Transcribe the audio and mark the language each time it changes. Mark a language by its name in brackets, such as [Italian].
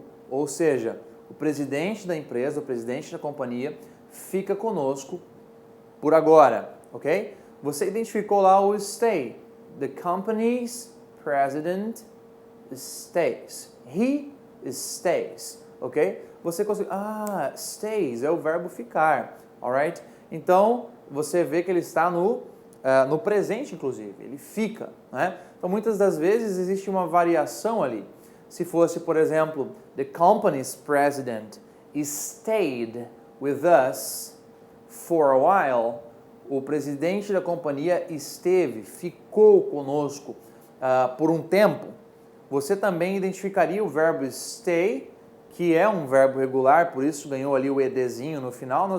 [Portuguese] Ou seja, o presidente da empresa, o presidente da companhia fica conosco por agora, ok? Você identificou lá o stay. [English] The company's president stays. He stays, ok? [Portuguese] Você consegue... stays é o verbo ficar, alright? Então, você vê que ele está no presente, inclusive. Ele fica, né? Então, muitas das vezes existe uma variação ali. Se fosse, por exemplo, [English] the company's president stayed with us for a while, [Portuguese] o presidente da companhia ficou conosco por um tempo, você também identificaria o verbo stay, que é um verbo regular, por isso ganhou ali o edzinho no final.